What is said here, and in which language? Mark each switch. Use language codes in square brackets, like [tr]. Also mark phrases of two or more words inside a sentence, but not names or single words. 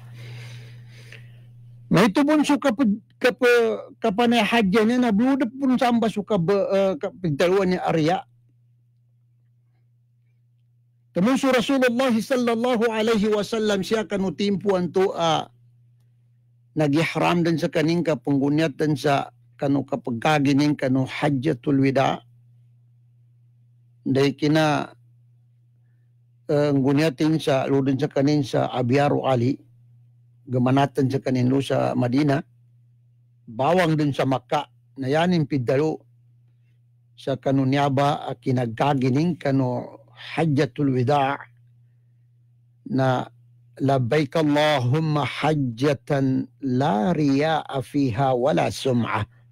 [mdh] May tubon so kapanay hadya niya na bludap pun samba so kapigdaluan ni Arya. Temun so Rasulullah [ar] sallallahu alaihi wasallam [mdh] siya kanu timpuan to nagihram din sa kaning kapungguniat din sa kanu kapagkagining kanu [ar] hajjatul wida. [mdh] Day kina nguniatin sa ludin sa kanin sa Abyaru Ali. Gamanatan sa kaninlo sa Madina, bawang din sa Makkah, na yanin pidalo sa kanunyaba kinagkagining kanu [ar] hajjatul wida' [mdh] na [ar] labbaik Allahumma hajjatan la riya'a fiha wala sum'a.